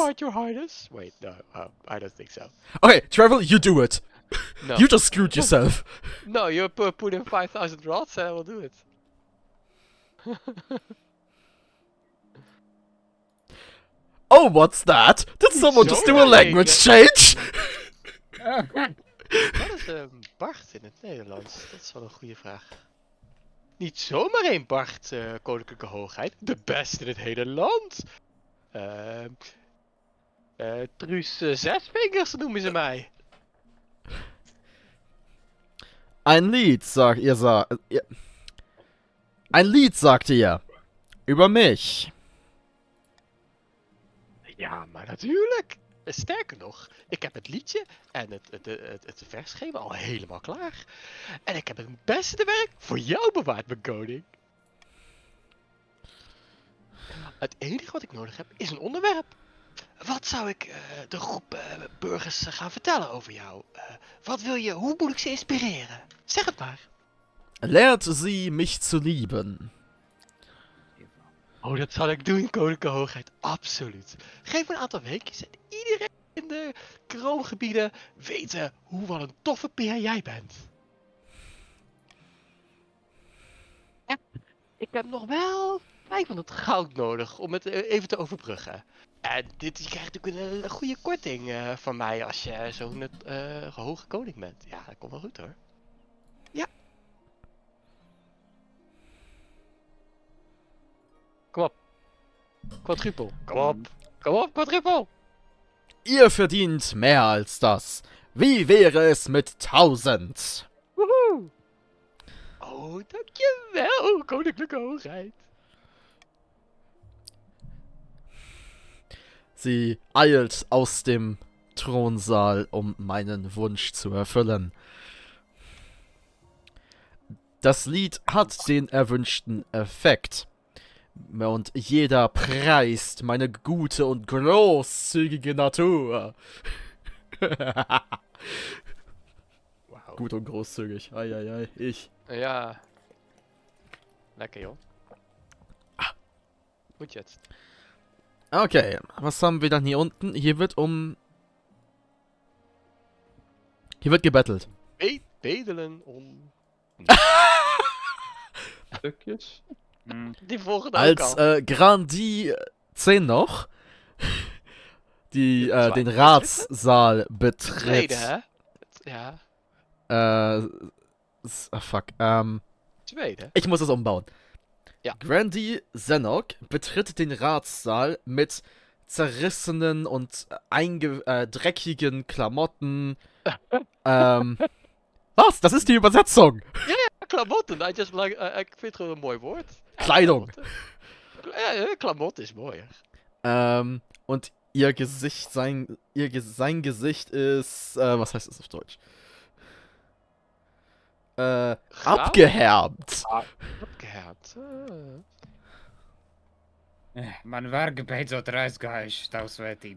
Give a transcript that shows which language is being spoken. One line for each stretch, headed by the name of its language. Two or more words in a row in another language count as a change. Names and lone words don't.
English: Part, Your Highness? Wait, no, I don't think so. Okay, Travel, you do it! No. You just screwed yourself! No, you put in 5,000 rods and I will do it. Oh, what's that? Did someone just do a Zomaar language change?
Dutch: Wat is een Bart in het Nederlands? Dat is wel een goede vraag. Niet zomaar een Bart, koninklijke hoogheid. De beste in het hele land. Truus Zesvingers noemen ze mij.
German: Ein Lied, Ein Lied, sagt ihr. Über mich.
Dutch: Ja, maar natuurlijk. Sterker nog, ik heb het liedje en het versschema al helemaal klaar. En ik heb het beste werk voor jou bewaard, mijn koning. Het enige wat ik nodig heb is een onderwerp. Wat zou ik de groep burgers gaan vertellen over jou? Wat wil je, hoe moet ik ze inspireren? Zeg het maar.
German: Lehrt sie mich zu lieben.
Dutch: Oh, dat zal ik doen, koninklijke hoogheid. Absoluut. Geef me een aantal weekjes en iedereen in de kroongebieden weten wat een toffe peer jij bent. Ja, ik heb nog wel 500 goud nodig om het even te overbruggen. En je krijgt natuurlijk een goede korting van mij als je zo'n hoge koning bent. Ja, dat komt wel goed hoor. Ja. Kom op. Quadruple. Kom op. Kom op, quadruple.
German: Ihr verdient mehr als das. Wie wäre es mit 1000? Woehoe.
Dutch: Oh, dankjewel, koninklijke hoogheid.
German: Sie eilt aus dem Thronsaal, um meinen Wunsch zu erfüllen. Das Lied hat den erwünschten Effekt. Und jeder preist meine gute und großzügige Natur. Wauw. Gut und großzügig. Eieiei, ich.
Dutch: Ja. Lekker joh.
German: Gut jetzt. Okay, was haben wir dann hier unten? Hier wird gebettelt.
Dutch: Bedelen om... Stukjes. Hm. Die volgende ook Als al.
German: Grandi 10 noch, die Zwei. den Ratssaal betritt.
Dutch: Tweede, hè? Ja,
English: Fuck.
Dutch: tweede.
German: Ich muss es umbauen. Ja. Grandi Zenok betritt den Ratssaal mit zerrissenen und dreckigen Klamotten. Was? Das ist die Übersetzung. Klamotten,
Dutch: ik vind het gewoon een mooi woord.
German: Kleidung. Ja, Klamotten is mooier. Und ihr Gesicht, sein Gesicht ist, was heißt das auf Deutsch? Abgehärmt. Abgehärmt.
Dutch: Man werkt bij dat reisgehuis, Tauswetim.